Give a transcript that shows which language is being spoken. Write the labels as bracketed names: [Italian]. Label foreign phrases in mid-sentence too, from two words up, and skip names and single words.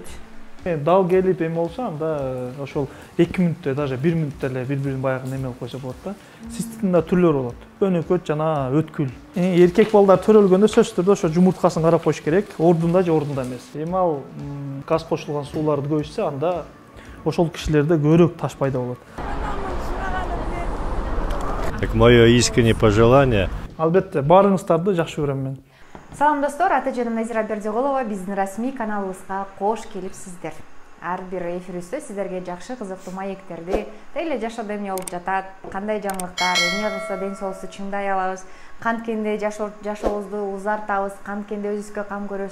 [Kyrgyz] Дал келип эме болсо, анда ошол 2 мүнөттө, даже 1 мүнөттө эле бири-бирин баягы неме кылып койсо болот да. Циститтин да түрлөрү болот. Өнөкөт жана өткүл. Эркек балдар төрөлгөндө сөзсүз түрдө ошо жумурткасын карап коюш керек, ордунда же ордунда эмес. Эми ал газ кошулган сууларды көп ичсе, анда ошол кишилерде көбүрөөк таш пайда болот. [Russian] Так мое искреннее пожелание. [Kyrgyz] Албетте, баарыңыздарды жакшы көрөм мен. Салам достор, ата-жаным Назира Бердиголова, биздин расмий каналыбызга кош келипсиздер. Ар бир эфирибизде сиздерге жакшы кызыктуу маектерди, эле жашоодо эмне болуп жатат, кандай жаңылыктар, эмне кылса ден соолукту чыңдай алабыз, канткенде жашообузду узартабыз, канткенде өзүбүзгө кам көрөбүз.